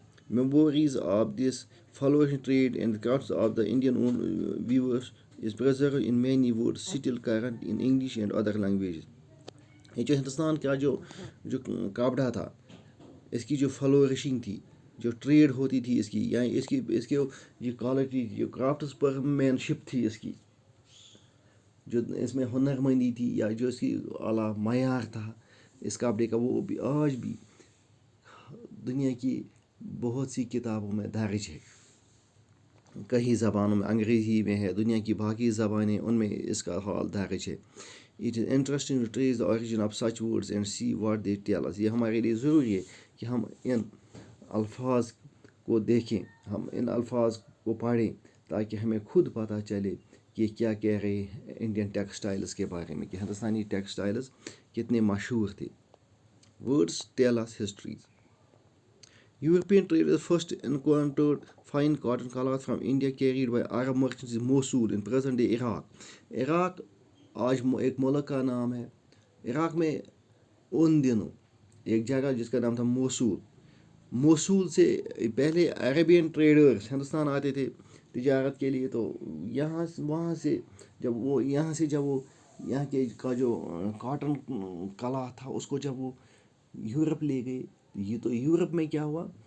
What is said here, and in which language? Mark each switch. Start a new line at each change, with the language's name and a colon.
English: Memories of this flourishing trade and crafts of the Indian weavers is preserved in many words still current in English and other languages.
Urdu: یہ جو ہندوستان کا جو کپڑا تھا، اس کی جو فلورشنگ تھی، جو ٹریڈ ہوتی تھی اس کی، یعنی اس کی یہ کوالٹی، جو کرافٹس پر مین شپ تھی اس کی، جو اس میں ہنر مندی تھی، یا جو اس کی اعلیٰ معیار تھا اس کپڑے کا، وہ بھی آج بھی دنیا کی بہت سی کتابوں میں درج ہے. کئی زبانوں میں، انگریزی میں ہے، دنیا کی باقی زبانیں، ان میں اس کا حال درج ہے.
English: It is interesting to trace the origin of such words and see what they tell us.
Urdu: یہ ہمارے لیے ضروری ہے کہ ہم ان الفاظ کو دیکھیں، ہم ان الفاظ کو پڑھیں، تاکہ ہمیں خود پتہ چلے کہ کیا کہہ رہے ہیں انڈین ٹیکسٹائلز کے بارے میں، کہ ہندوستانی ٹیکسٹائلز کتنے مشہور تھے.
English: Words tell us histories. European traders first encountered fine cotton cloth from India carried by Arab merchants in Mosul in present day Iraq.
Urdu: Iraq آج ایک ملک کا نام ہے. عراق میں ان دنوں ایک جگہ جس کا نام تھا موصول سے پہلے عربین ٹریڈرز ہندوستان آتے تھے تجارت کے لیے. تو وہاں سے جب وہ یہاں کے کا جو کاٹن کلا تھا، اس کو جب وہ یورپ لے گئے، تو یورپ میں کیا ہوا